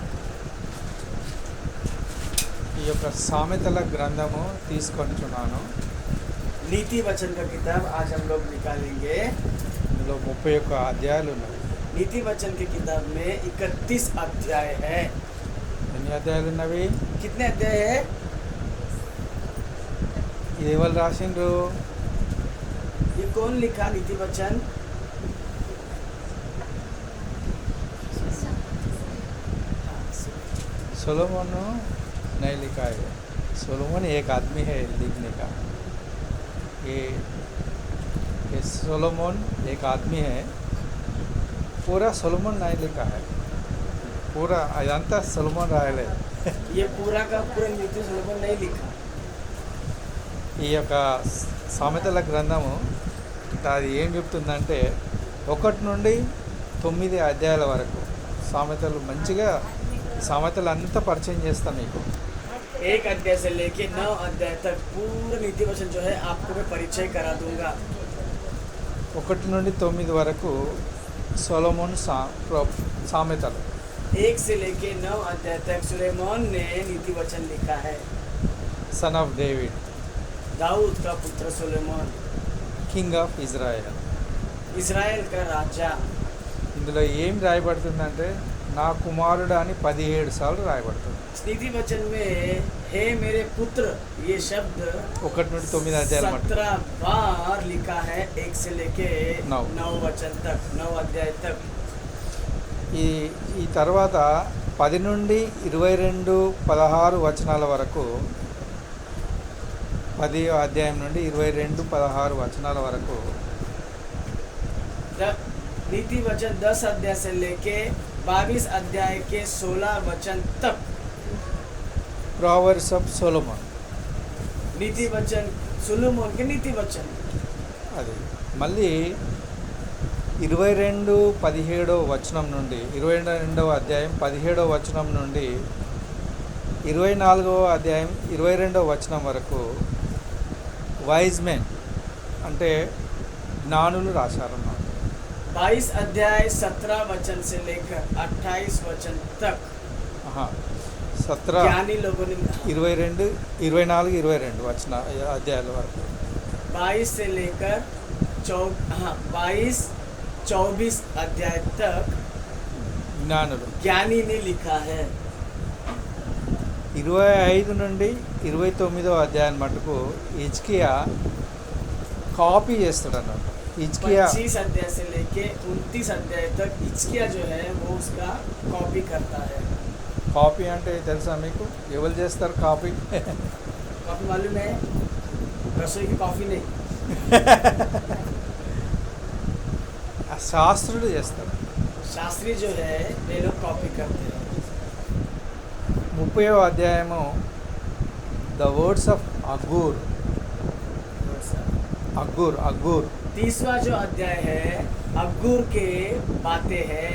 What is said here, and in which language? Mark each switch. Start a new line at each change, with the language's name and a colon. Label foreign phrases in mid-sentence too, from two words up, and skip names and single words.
Telugu: ఈ యొక్క సామెతల గ్రంథము తీసుకొచ్చున్నాను.
Hindi: नीति वचन का किताब आज हम लोग निकालेंगे।
Telugu: ఇందులో 31 అధ్యాయాలు ఉన్నాయి.
Hindi: नीति वचन की किताब में 31 अध्याय है।
Telugu: ఎన్ని అధ్యాయాలు ఉన్నవి?
Hindi: कितने अध्याय है?
Telugu: ఇది ఎవరు రాసిండ్రు?
Hindi: ये कौन लिखा नीति वचन? सोलोमन नहीं लिखा है. सोलोमन एक आदमी है लिखने का. ये सोलोमन एक आदमी है. पूरा सोलोमन नहीं लिखा है.
Telugu: पूरा अదంతా सोलोमन రాయలే.
Hindi: ये पूरा का पूरा नीति सोलोमन नहीं लिखा.
Telugu: ఈ యొక్క సామెతల గ్రంథము అది ఏం చెప్తుందంటే 1 నుండి 9 అధ్యాయాల వరకు సామెతలు మంచిగా సామెతలు అంతా పరిచయం చేస్తాను మీకు.
Hindi: 1 अध्याय से लेके 9 अध्याय तक पूरा नीति वचन जो है आपको मैं परिचय करा दूंगा.
Telugu: 1 నుండి 9 వరకు సొలొమోన్ సామెతలు.
Hindi: 1 से लेके 9 अध्याय तक सुलेमान ने नीति वचन लिखा है.
English: son of David,
Hindi: दाऊद का पुत्र सुलेमान,
English: King of Israel.
Hindi: इजराइल का राजा.
Telugu: ఇందులో ఏం రాయబడుతుందంటే నా కుమారుడు అని 17 సార్లు రాయబడుతుంది.
Hindi: नीति वचन में हे मेरे पुत्र ये शब्द
Telugu: 1 నుండి 9 అధ్యాయాల మటుకు
Hindi: 17 बार लिखा है. 1 से लेके 9 वचन तक, 9 अध्याय तक.
Telugu: ఈ తర్వాత 10 నుండి 22 16 వచనాల వరకు 10 అధ్యాయం నుండి 22 16 వచనాల వరకు
Hindi: नीति वचन 10 अध्याय से लेके 22 अध्याय के 16 वचन तक
English: Proverbs of Solomon.
Hindi: नीति वचन सुलेमान के नीति वचन.
Telugu: అది మళ్ళీ 22-17 వచనం నుండి 22వ అధ్యాయం 17వ వచనం నుండి 24వ అధ్యాయం 22వ వచనం వరకు
English: wise men
Telugu: అంటే జ్ఞానులు రాశారన్నమాట.
Hindi: 22 अध्याय 17 वचन से लेकर 28 वचन तक 17 ज्ञानी लोगों ने
Telugu: 22 24 22 వచన అధ్యాయాల వరకు
Hindi: 22 से लेकर 22-24 अध्याय तक
Telugu: జ్ఞానులు.
Hindi: ज्ञानी ने लिखा है.
Telugu: 25 నుండి 29వ అధ్యాయం మటుకు హిజ్కియా కాపీ చేస్తాడు అన్నమాట. హిజ్కియా
Hindi: 25 अध्याय से लेके 29 अध्याय तक हिजकिय्याह जो है वो उसका कॉपी करता है.
Telugu: కాపీ అంటే తెలుసా మీకు? ఎవరు చేస్తారు కాపీ?
Hindi: कॉपी मालूम है? रसोई की कॉफी नहीं.
Telugu: ఆ శాస్త్రులు చేస్తారు.
Hindi: शास्त्री जो है वे लोग कॉपी करते हैं.
Telugu: 30వ అధ్యాయము
English: the words of Agur.
Hindi: 30वां जो अध्याय है अगूर के बातें हैं.